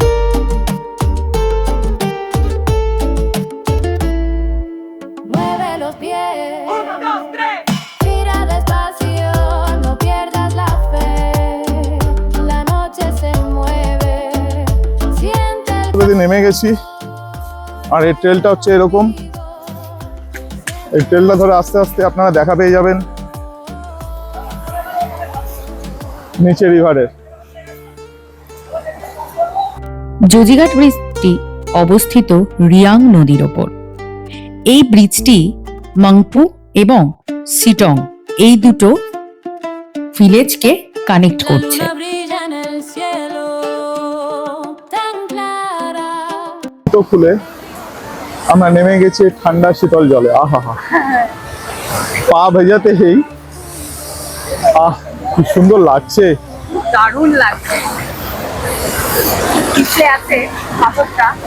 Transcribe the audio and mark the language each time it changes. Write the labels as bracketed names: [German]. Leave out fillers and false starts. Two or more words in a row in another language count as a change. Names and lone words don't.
[Spanish] Mueve los pies. Mira despacio, no pierdas la fe. La noche se mueve. Siente el [Bangla] যদি নেমে গেছি আর এই ট্রেলটা হচ্ছে এরকম, এই ট্রেলটা ধরে আস্তে আস্তে আপনারা দেখা পেয়ে যাবেন নিচে রিভারের। জোজিঘাট ব্রিজটি অবস্থিত রিয়াং নদীর ওপর। এই ব্রিজটি মাংপু এবং সিটং এই দুটো ভিলেজকে কানেক্ট করছে। [Spanish] luna brilla en el cielo, tan clara. [Bangla] তো খুলে আমরা নেমে গেছি ঠান্ডা শীতল জলে। আহা হা, পা ভেজাতেই কি সুন্দর লাগছে। দারুণ লাগছে। পিছলে আছে পাথরটা।